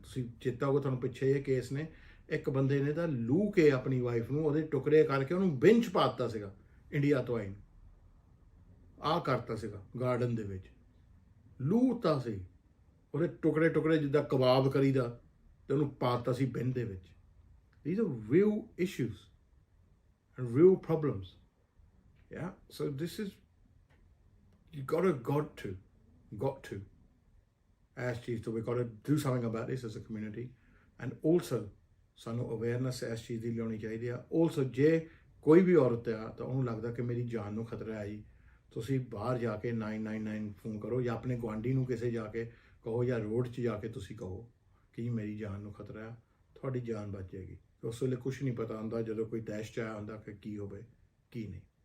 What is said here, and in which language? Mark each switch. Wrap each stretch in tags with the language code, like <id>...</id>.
<pa>ਤੁਸੀਂ ਚੇਤਾ ਹੋਊਗਾ ਤੁਹਾਨੂੰ ਪਿੱਛੇ ਇਹ ਕੇਸ ਨੇ ਇੱਕ ਬੰਦੇ ਨੇ ਤਾਂ ਲੂ ਕੇ ਆਪਣੀ ਵਾਈਫ ਨੂੰ ਉਹਦੇ ਟੁਕੜੇ ਕਰਕੇ ਉਹਨੂੰ ਬੈਂਚ ਪਾ ਦਿੱਤਾ ਸੀਗਾ, ਇੰਡੀਆ ਤੋਂ ਆਈ ਆਹ ਕਰਤਾ ਸੀਗਾ ਗਾਰਡਨ ਦੇ ਵਿੱਚ, ਲੂ ਤਾਂ ਸੀ ਉਹਦੇ ਟੁਕੜੇ ਜਿੱਦਾਂ ਕਬਾਬ ਕਰੀਦਾ ਤੇ ਉਹਨੂੰ ਪਾ ਦਿੱਤਾ ਸੀ ਬੈਂਚ ਦੇ ਵਿੱਚ।</pa> <en>These are real issues and real problems. Yeah, so this is, you got to as</en> <pa>ਚੀਜ਼ ਤੋਂ</pa> <en>we got to do something about this as a community, and also</en> <pa>ਸਾਨੂੰ ਅਵੇਅਰਨੈਸ ਇਸ ਚੀਜ਼ ਦੀ ਲਿਆਉਣੀ ਚਾਹੀਦੀ ਆ। ਆਲਸੋ ਜੇ ਕੋਈ ਵੀ ਔਰਤ ਆ ਤਾਂ ਉਹਨੂੰ ਲੱਗਦਾ ਕਿ ਮੇਰੀ ਜਾਨ ਨੂੰ ਖਤਰਾ ਹੈ ਜੀ, ਤੁਸੀਂ ਬਾਹਰ ਜਾ ਕੇ 999 ਫੋਨ ਕਰੋ ਜਾਂ ਆਪਣੇ ਗੁਆਂਢੀ ਨੂੰ ਕਿਸੇ ਜਾ ਕੇ ਕਹੋ ਜਾਂ ਰੋਡ 'ਚ ਜਾ ਕੇ ਤੁਸੀਂ ਕਹੋ ਕਿ ਜੀ ਮੇਰੀ ਜਾਨ ਨੂੰ ਖਤਰਾ ਆ, ਤੁਹਾਡੀ ਜਾਨ ਬਚ ਜਾਏਗੀ। ਉਸ ਵੇਲੇ ਕੁਛ ਨਹੀਂ ਪਤਾ ਹੁੰਦਾ ਜਦੋਂ ਕੋਈ ਤੈਸ਼ 'ਚ ਆਇਆ ਹੁੰਦਾ ਕਿ ਕੀ ਹੋਵੇ ਕੀ ਨਹੀਂ।</pa>